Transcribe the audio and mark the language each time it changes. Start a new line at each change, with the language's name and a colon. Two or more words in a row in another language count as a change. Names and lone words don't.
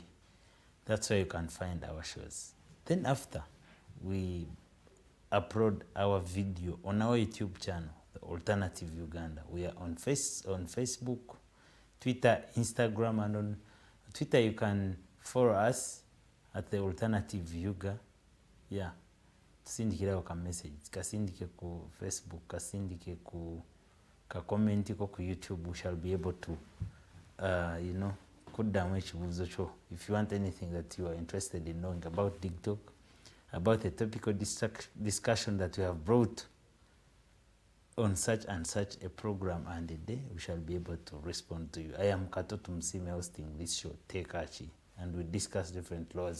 English: That's where you can find our shows. Then after, we upload our video on our YouTube channel, the Alternative Uganda. We are on Facebook, Twitter, Instagram, and on Twitter you can follow us at the Alternative Uganda. Yeah,
Ganda: tusindikira ka message, kasindike ku Facebook, kasindike ku ka comment ko ku YouTube.
English: We shall be able to
Ganda: kuddamu ekibuuzo kyo
English: if you want anything that you are interested in knowing about Digitalk, about a topical discussion that we have brought on such and such a program and a day. We shall be able to respond to you. I am Katoto Msime hosting this show, tteeka, and we discuss different laws.